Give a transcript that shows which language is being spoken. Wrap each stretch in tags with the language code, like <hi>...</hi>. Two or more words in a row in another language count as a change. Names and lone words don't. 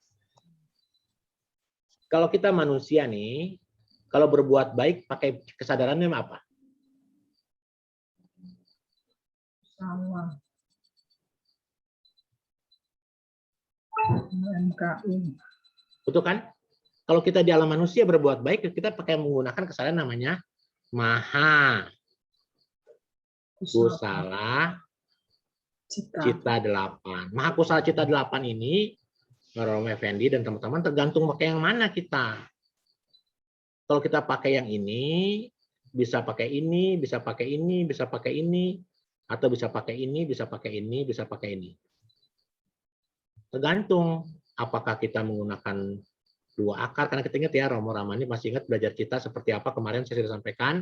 <id>Kalau kita manusia nih, kalau berbuat baik pakai kesadarannya apa? Sama. MKU. Betul kan? Kalau kita di alam manusia berbuat baik, kita pakai menggunakan kesadaran namanya</id> <pi>maha kusala cita</pi> <id>8.</id> <pi>Maha kusala cita</pi> <id>8 ini, Romo Effendi dan teman-teman, tergantung pakai yang mana kita. Kalau kita pakai yang ini, bisa pakai ini, bisa pakai ini, bisa pakai ini, atau bisa pakai ini, bisa pakai ini, bisa pakai ini. Tergantung apakah kita menggunakan 2 akar, karena kita ingat ya, Romo Ramani masih ingat belajar cita seperti apa kemarin saya sudah sampaikan.</id>